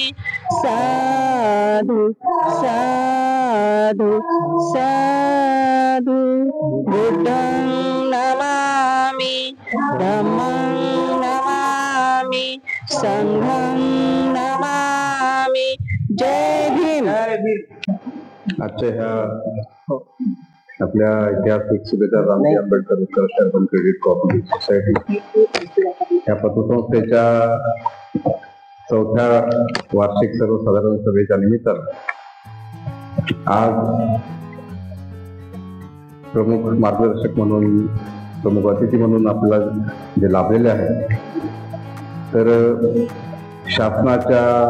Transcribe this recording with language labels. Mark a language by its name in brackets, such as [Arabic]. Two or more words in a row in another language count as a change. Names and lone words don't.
[Pali] साधु साधु साधु. बुद्धं नमामि. धम्मं नमामि. संघं नमामि. [Marathi] जय भीम. आजच्या ह्या आपल्या ऐतिहासिक सुभेदार रामजी आंबेडकर उत्कर्ष अर्बन क्रेडिट कोऑपरेटिव्ह सोसायटी या पतसंस्थेच्या 4थ्या वार्षिक सर्वसाधारण सभेच्या निमित्तानं आज प्रमुख मार्गदर्शक म्हणून, प्रमुख अतिथी म्हणून आपल्याला जे लाभलेले आहे, तर शासनाच्या